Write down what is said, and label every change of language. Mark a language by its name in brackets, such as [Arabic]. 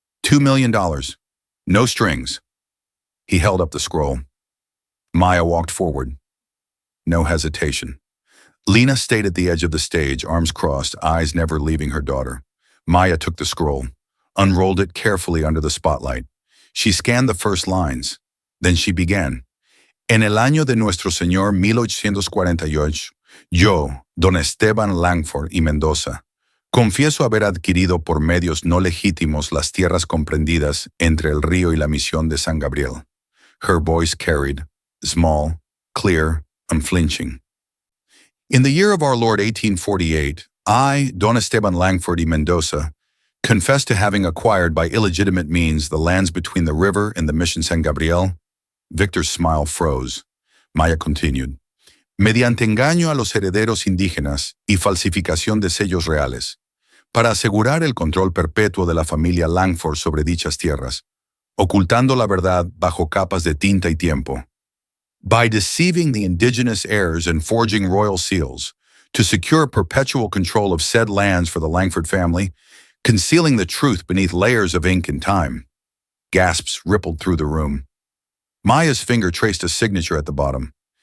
[English] $2 million. No strings." He held up the scroll. Maya walked forward. No hesitation. Lena stayed at the edge of the stage, arms crossed, eyes never leaving her daughter. Maya took the scroll, unrolled it carefully under the spotlight. She scanned the first lines. Then she began. [Spanish] "En el año de nuestro Señor 1848, yo, don Esteban Langford y Mendoza, confieso haber adquirido por medios no legítimos las tierras comprendidas entre el río y la misión de San Gabriel." [English] Her voice carried, small, clear, unflinching. "In the year of our Lord 1848, I, Don Esteban Langford y Mendoza, confess to having acquired by illegitimate means the lands between the river and the Mission San Gabriel." Victor's smile froze. Maya continued. [Spanish] "Mediante engaño a los herederos indígenas y falsificación de sellos reales, para asegurar el control perpetuo de la familia Langford sobre dichas tierras, ocultando la verdad bajo capas de tinta y tiempo. [English] By deceiving the indigenous heirs and forging royal seals, to secure perpetual control of said lands for the Langford family, concealing the truth beneath layers of ink and time." Gasps rippled through the room. Maya's finger traced a signature at the bottom.